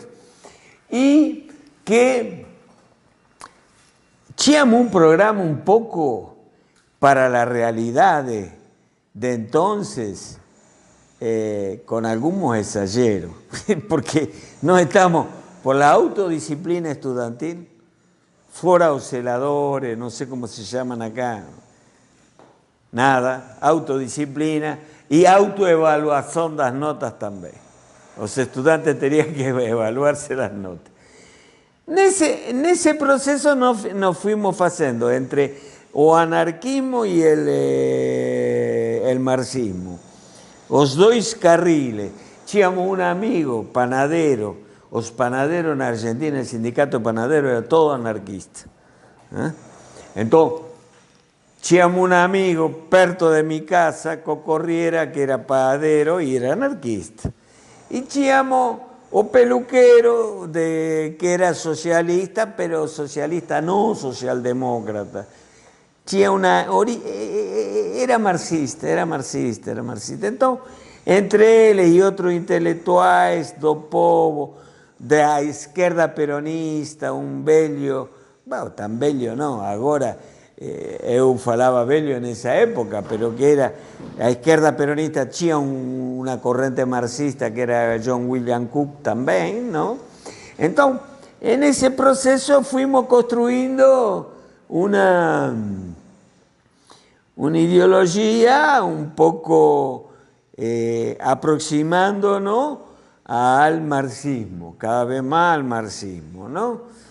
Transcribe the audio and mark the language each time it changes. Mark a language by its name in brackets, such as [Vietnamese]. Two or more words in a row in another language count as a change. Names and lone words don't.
[Spanish] Y que teníamos un programa un poco para la realidad de entonces, con algunos exageros, porque no estamos por la autodisciplina estudiantil, [Portuguese] fora os celadores, [Spanish] no sé cómo se llaman acá, nada, autodisciplina y autoevaluación [Portuguese] das notas [Spanish] también. Los estudiantes tenían que evaluarse las notas. En ese proceso nos fuimos haciendo entre [Portuguese] o anarquismo [Spanish] y el marxismo. [Portuguese] Os dois [Spanish] carriles. Tínhamos un amigo, panadero. Os panaderos en Argentina, el sindicato panadero era todo anarquista. Entonces, tínhamos un amigo perto de mi casa, Cocorriera, que era panadero y era anarquista. Y [Portuguese] tínhamos o [Spanish] peluquero, que era socialista, pero socialista no socialdemócrata. Era marxista. Entonces, entre él y otros intelectuales [Portuguese] do povo, da [Spanish] izquierda peronista, un velho, bueno, tan velho no, [Portuguese] agora eu falaba velho [Spanish] en esa época, pero que era, la izquierda peronista tinha una corriente marxista que era John William Cook también, ¿no? Entonces, en ese proceso fuimos construyendo una ideología un poco aproximándonos al marxismo, cada vez más al marxismo, ¿no?